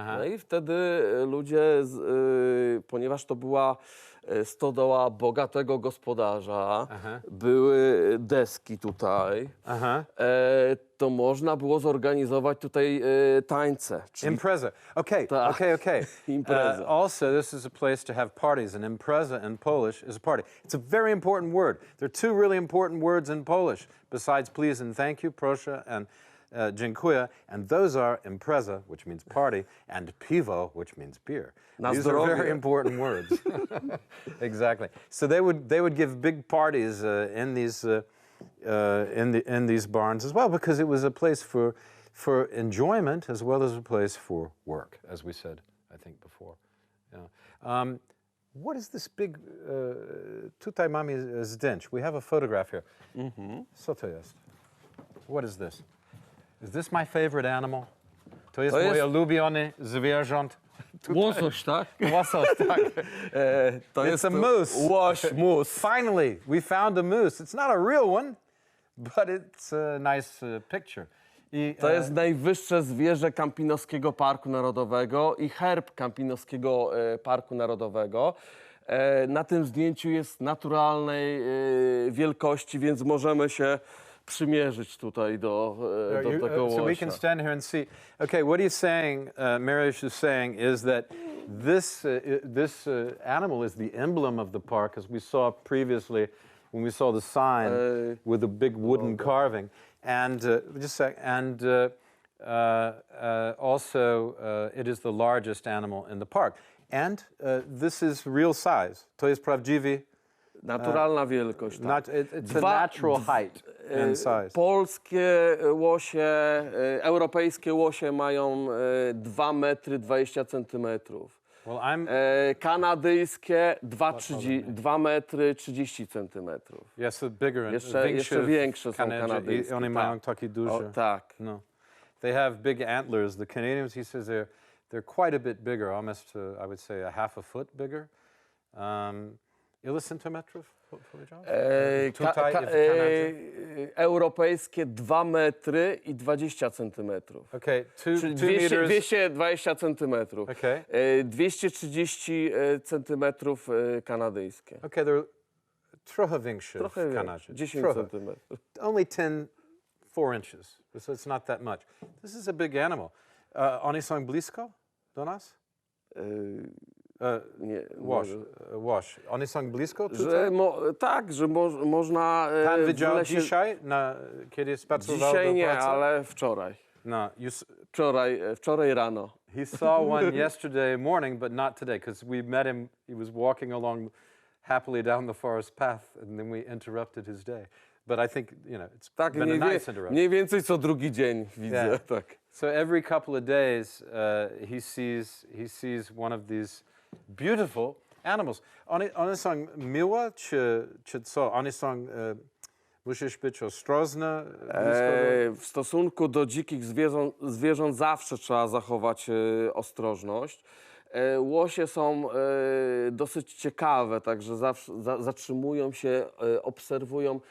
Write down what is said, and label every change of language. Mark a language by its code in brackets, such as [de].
[pl] No i wtedy ludzie, ponieważ to była stodoła bogatego gospodarza, były deski tutaj, to można było zorganizować tutaj tańce. Impreza. Okay. Impreza. [en] Also, this is a place to have parties, and impreza in Polish is a party. It's a very important word. There are two really important words in Polish besides please and thank you, proszę and dziękuję, and those are impreza, which means party, and piwo, which means beer. These are very important words. Exactly. So they would give big parties in these barns as well, because it was a place for enjoyment as well as a place for work, as we said, I think before. Yeah. What is this big? [pl] Tutaj mamy zdjęć. [en] We have a photograph here. [pl] Co to jest? [en] What is this? Is this my favorite animal? [pl] To jest moje ulubione zwierząt. Łosoś, tak? Łosoś, tak. [en] It's a moose. [pl] Łoś, moose. [en] Finally, we found a moose. It's not a real one, but it's a nice picture. [pl] To jest najwyższe zwierzę Kampinoskiego Parku Narodowego i herb Kampinoskiego Parku Narodowego. Na tym zdjęciu jest naturalnej wielkości, więc możemy się przymierzyć tutaj do tego łosia. [en] So we can stand here and see. Okay, what he's saying, Mariusz is saying, is that this animal is the emblem of the park, as we saw previously when we saw the sign with the big wooden carving. And also, it is the largest animal in the park. And this is real size. [pl] To jest prawdziwy. Naturalna wielkość. Tak. [en] It's a natural height and size. [pl] Polskie łosie, europejskie łosie mają 2 metry 20 centymetrów. Kanadyjskie 2 metry 30 centymetrów. [en] Yes, bigger. [pl] Jeszcze większe są kanadyjskie. One mają takie duże. Tak. [en] No. They have big antlers. The Canadians, he says, They're quite a bit bigger, almost, I would say, a half a foot bigger. [pl] Ile centymetrów powiedziałeś? Tutaj w Kanadzie? Europejskie 2 metry i 20 centymetrów. [en] Okay, [pl] Czyli 220 centymetrów. [en] Okay. [pl] 230 centymetrów kanadyjskie. [en] Okay, they're [pl] trochę większe w Kanadzie. 10 centymetrów. [en] Only 4 inches, so it's not that much. This is a big animal. [pl] One są blisko do nas? Nie. Łoś. One są blisko tutaj? Że tak, że można Pan widział dzisiaj, kiedy spacerował Dzisiaj do nie, pracy? ale wczoraj. No, wczoraj rano. [en] He saw one yesterday morning, but not today, because we met him. He was walking along happily down the forest path, and then we interrupted his day. But I think, it's been a nice interruption. [pl] Mniej więcej co drugi dzień widzę, [en] Yeah. [pl] tak. [en] So every couple of days, he sees one of these beautiful animals. [pl] One są miłe, czy co? One są, musisz być ostrożny? W stosunku do dzikich zwierząt zawsze trzeba zachować ostrożność. Łosie są dosyć ciekawe, także zawsze zatrzymują się, obserwują.